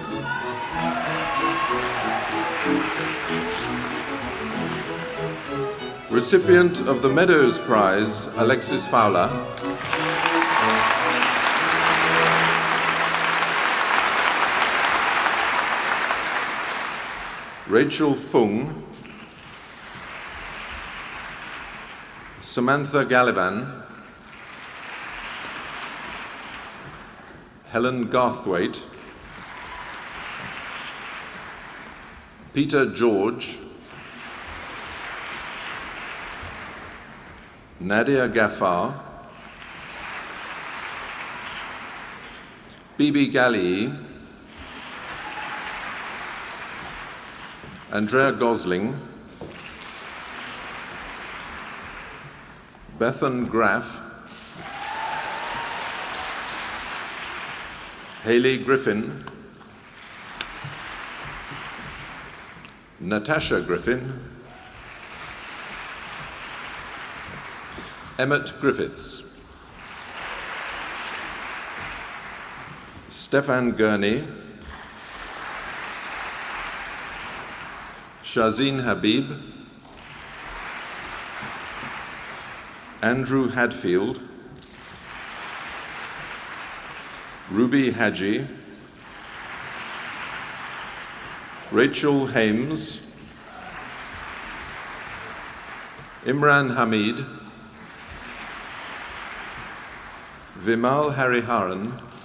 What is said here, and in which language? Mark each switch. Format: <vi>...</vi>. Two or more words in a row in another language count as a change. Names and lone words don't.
<en>recipient of the Meadows Prize, Alexis Fowler, Rachel Fung, Samantha Gallivan, Helen Garthwaite, Peter George, Nadia Ghaffar, Bibi Gali, Andrea Gosling, Bethan Graff, Hayley Griffin, Natasha Griffin, Emmett Griffiths, Stefan Gurney, Shazeen Habib, Andrew Hadfield, Ruby Haji, Rachel Hames, Imran Hamid, Vimal Hariharan,</en>